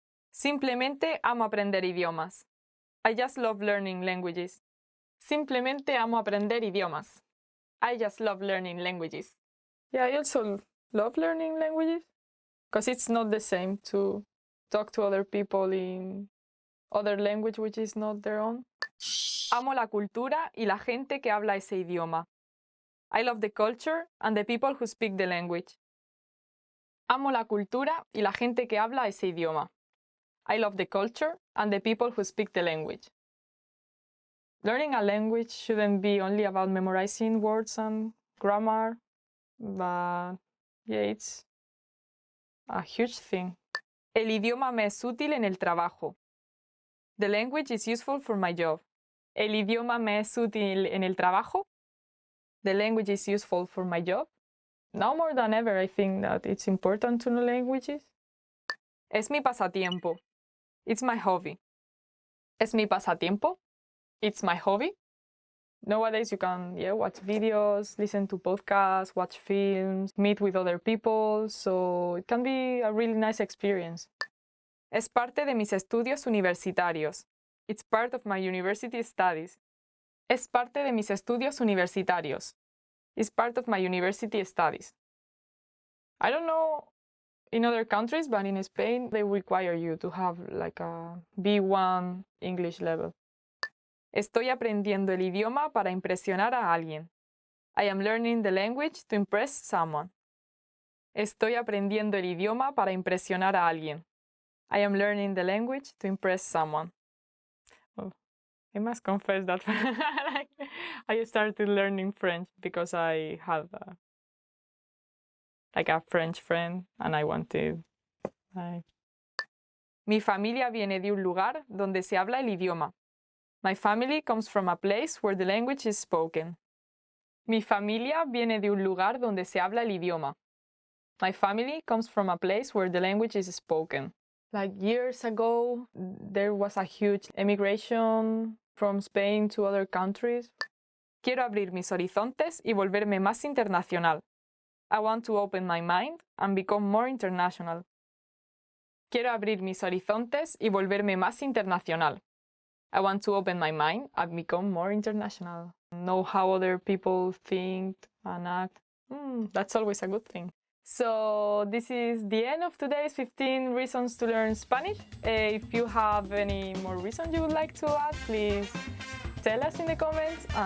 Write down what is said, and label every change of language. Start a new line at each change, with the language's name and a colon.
Spanish: Simplemente amo aprender idiomas.
English: I just love learning languages.
Spanish: Simplemente amo aprender idiomas.
English: I just love learning languages. Yeah, I also love learning languages because it's not the same to talk to other people in other language which is not their own.
Spanish: Amo la cultura y la gente que habla ese idioma.
English: I love the culture and the people who speak the language.
Spanish: Amo la cultura y la gente que habla ese idioma.
English: I love the culture and the people who speak the language. Learning a language shouldn't be only about memorizing words and grammar, but yeah, it's a huge thing.
Spanish: El idioma me es útil en el trabajo.
English: The language is useful for my job.
Spanish: El idioma me es útil en el trabajo.
English: The language is useful for my job. Now more than ever, I think that it's important to know languages.
Spanish: Es mi pasatiempo.
English: It's my hobby. Es mi pasatiempo. It's my hobby. Nowadays you can watch videos, listen to podcasts, watch films, meet with other people, so it can be a really nice experience.
Spanish: Es parte de mis estudios universitarios.
English: It's part of my university studies.
Spanish: Es parte de mis estudios universitarios.
English: It's part of my university studies. I don't know in other countries, but in Spain, they require you to have like a B1 English level.
Spanish: Estoy aprendiendo el idioma para impresionar a alguien.
English: I am learning the language to impress someone.
Spanish: Estoy aprendiendo el idioma para impresionar a alguien.
English: I am learning the language to impress someone. Oh, I must confess that I started learning French because I had a French friend and I wanted.
Spanish: Mi familia viene de un lugar donde se habla el idioma.
English: My family comes from a place where the language is spoken.
Spanish: Mi familia viene de un lugar donde se habla el idioma.
English: My family comes from a place where the language is spoken. Like years ago, there was a huge emigration from Spain to other countries.
Spanish: Quiero abrir mis horizontes y volverme más internacional.
English: I want to open my mind and become more international.
Spanish: Quiero abrir mis horizontes y volverme más internacional.
English: I want to open my mind and become more international. Know how other people think and act. That's always a good thing. So this is the end of today's 15 reasons to learn Spanish. If you have any more reasons you would like to add, please tell us in the comments.